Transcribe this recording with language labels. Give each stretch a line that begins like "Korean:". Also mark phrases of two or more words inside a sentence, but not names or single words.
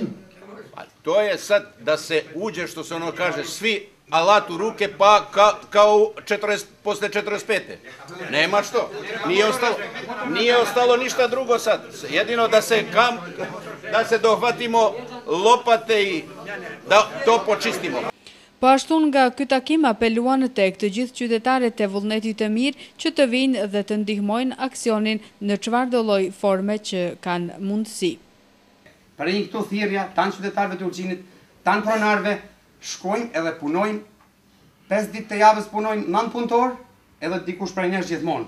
Serbian: To je sad da se uđe, što se ono kaže, svi alat u ruke, pa kao posle 45. Nema što. Nije ostalo ništa drugo sad. Jedino da se dohvatimo lopate i da to počistimo.
Albanian: Po ashtu nga ky takim apeluan tek të gjithë qytetarët e vullnetit të mirë që të vinë dhe të ndihmojnë aksionin në çfarëdo lloj forme që kanë mundësi. Për një këto thirrja, tanë qytetarëve të Ulqinit, tanë pronarëve, shkojnë edhe punojnë, 5 ditë të javës punojnë 9 punëtor, edhe dikush prej nesh gjithmonë.